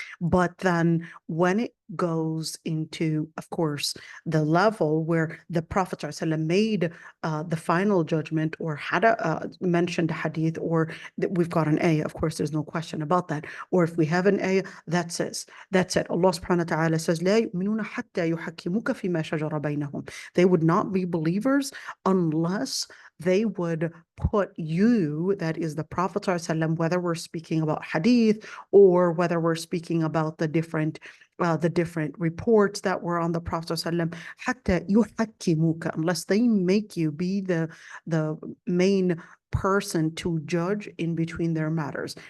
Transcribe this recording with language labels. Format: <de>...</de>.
<en>But then when it goes into, of course, the level where the Prophet ﷺ made the final judgment, or had mentioned a hadith, or that we've got an ayah, of course, there's no question about that. Or if we have an ayah, that's it. That's it.</en> <ar>Allah subhanahu wa ta'ala says, لا يؤمنون حتى يحكموك فيما شجر بينهم.</ar> <en>They would not be believers unless they would put you, that is the Prophet ﷺ, whether we're speaking about hadith or whether we're speaking about the different reports that were on the Prophet ﷺ,</en> <ar>حتى يحكموك,</ar> <en>unless they make you be the main person to judge in between their matters.</en>